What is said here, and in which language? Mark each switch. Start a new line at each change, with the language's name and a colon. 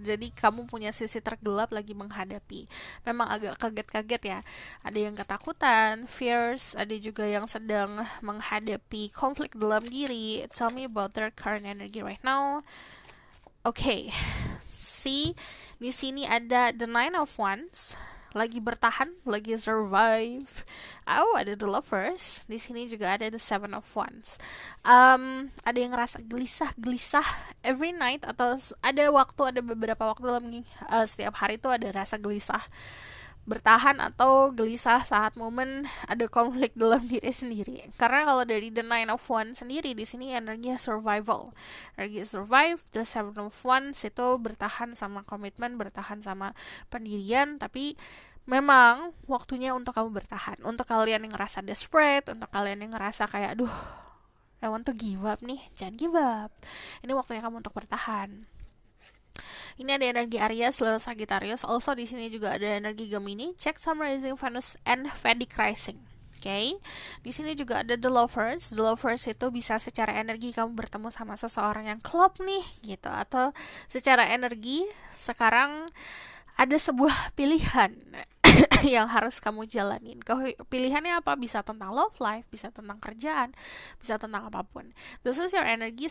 Indonesian: Jadi kamu punya sisi tergelap lagi menghadapi. Memang agak kaget-kaget ya. Ada yang ketakutan, fears, ada juga yang sedang menghadapi konflik dalam diri.
English: Tell me about their current energy right now.
Indonesian: Okay.
English: See,
Indonesian: di sini ada the Nine of Wands. Lagi bertahan, lagi survive. Oh, ada the Lovers. Di sini juga ada the Seven of Wands. Ada yang ngerasa gelisah
English: every night,
Indonesian: atau ada beberapa waktu dalam setiap hari itu ada rasa gelisah, bertahan atau gelisah saat momen ada konflik dalam diri sendiri. Karena kalau dari the Nine of Wands sendiri di sini energinya survival. Energi survive, the Seven of Wands itu bertahan sama komitmen, bertahan sama pendirian, tapi memang waktunya untuk kamu bertahan. Untuk kalian yang ngerasa desperate, untuk kalian yang ngerasa kayak aduh,
English: I want to give up
Indonesian: nih, jangan give up. Ini waktunya kamu untuk bertahan. Ini ada energi Aries, Leo, Sagittarius. Also di sini juga ada energi Gemini.
English: Check Sun, Rising, Venus, and Vedic Rising.
Indonesian: Okay. Di sini juga ada the Lovers. The Lovers itu bisa secara energi kamu bertemu sama seseorang yang klop nih, gitu. Atau secara energi sekarang ada sebuah pilihan yang harus kamu jalanin. Pilihannya apa? Bisa tentang love life, bisa tentang kerjaan, bisa tentang apapun.
English: This is your energy.